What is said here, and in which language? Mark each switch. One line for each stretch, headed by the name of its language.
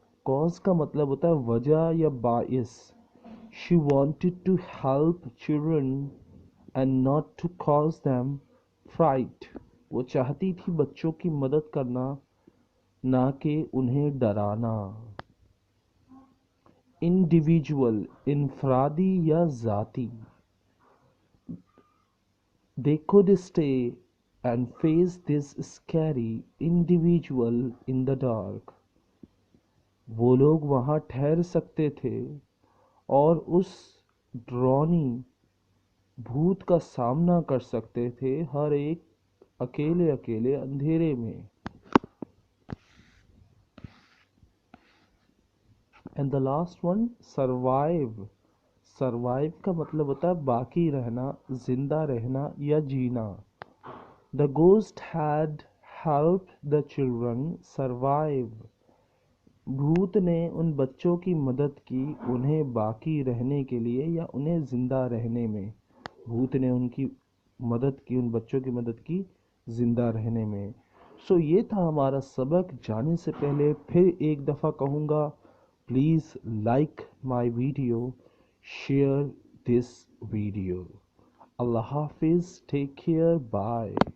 English: cause
Hindi: का मतलब होता है वजह या बाइस।
English: She wanted to help children and not to cause them fright.
Hindi: वो चाहती थी बच्चों की मदद करना, ना कि उन्हें डराना। इंडिविजुअल, इनफरादी या जाती।
English: They could stay and face this scary individual in the dark.
Hindi: वो लोग वहाँ ठहर सकते थे और उस डरावनी भूत का सामना कर सकते थे, हर एक अकेले अकेले अंधेरे में।
English: And the last one survive.
Hindi: Survive का मतलब होता है बाकी रहना, जिंदा रहना या जीना।
English: The ghost had helped the children survive.
Hindi: भूत ने उन बच्चों की मदद की उन्हें बाकी रहने के लिए या उन्हें जिंदा रहने में। भूत ने उनकी मदद की, उन बच्चों की मदद की जिंदा रहने में। सो ये था हमारा सबक। जाने से पहले फिर एक दफ़ा कहूँगा,
English: Please like my video, share this video.
Hindi: अल्लाह हाफिज़,
English: Take care, bye.